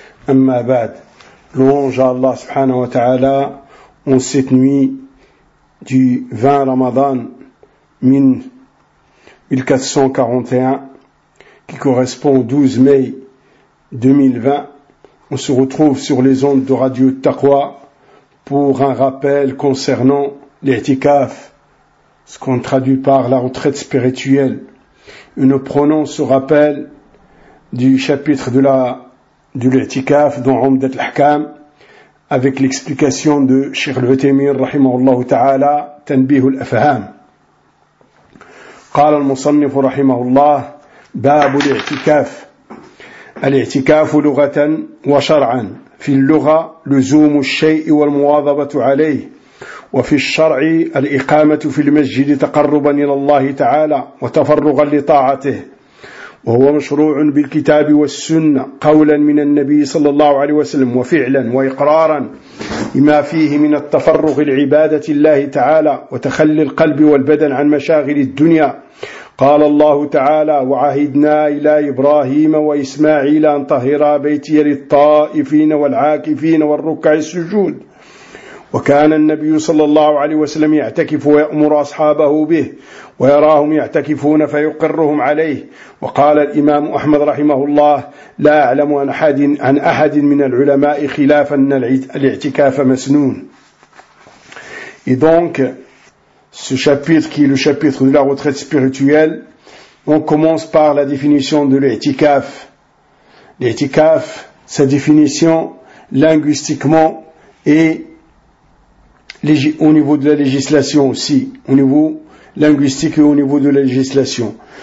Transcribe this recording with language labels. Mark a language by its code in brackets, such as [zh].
[ar] أما بعد لونج الله سبحانه وتعالى [fr] en cette nuit du 20 رمضان من 1441 qui correspond au 12 mai 2020. On se retrouve sur les ondes de Radio Taqwa pour un rappel concernant l'itikaf, ce qu'on traduit par la retraite spirituelle. Et nous prenons ce rappel du chapitre de l'itikaf dans Umdat al-Ahkam avec l'explication de Cheikh al-Uthaymeen rahimahullah ta'ala Tanbih al-Afham. [ar] قال المصنف رحمه الله باب الاعتكاف الاعتكاف لغة وشرعا في اللغة لزوم الشيء والمواظبة عليه وفي الشرع الإقامة في المسجد تقربا إلى الله تعالى وتفرغا لطاعته وهو مشروع بالكتاب والسنة قولا من النبي صلى الله عليه وسلم وفعلا وإقرارا لما فيه من التفرغ لعبادة الله تعالى وتخلي القلب والبدن عن مشاغل الدنيا قال الله تعالى وعهدنا إلى إبراهيم وإسماعيل أن طهرا بيتي للطائفين والعاكفين والركع السجود وكان النبي صلى الله عليه وسلم يعتكف ويأمر أصحابه به ويراهم يعتكفون فيقرهم عليه وقال الإمام أحمد رحمه الله لا أعلم عن أحد من العلماء خلاف أن الاعتكاف مسنون. [fr] Et donc, ce chapitre qui est le chapitre de la retraite spirituelle, on commence par la définition de l'itikaf. L'itikaf, sa définition linguistiquement et au niveau de la législation aussi, au niveau linguistique et au niveau de la législation.